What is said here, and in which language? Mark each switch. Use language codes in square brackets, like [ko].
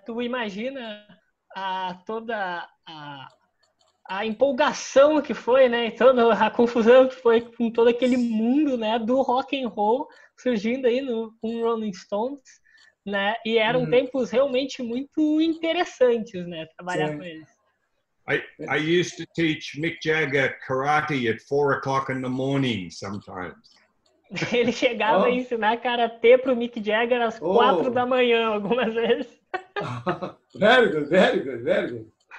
[pt] Tu imagina toda a empolgação que foi, né? E toda a confusão que foi com todo aquele mundo, né? Do rock and roll surgindo aí no Rolling Stones, né? E eram tempos realmente muito interessantes, né? Trabalhar com eles. [en] I used to teach Mick Jagger karate at 4 o'clock in the morning sometimes. [pt] Ele chegava a ensinar karatê pro Mick Jagger às 4 da manhã, algumas vezes. [en] Very good, very good, very good.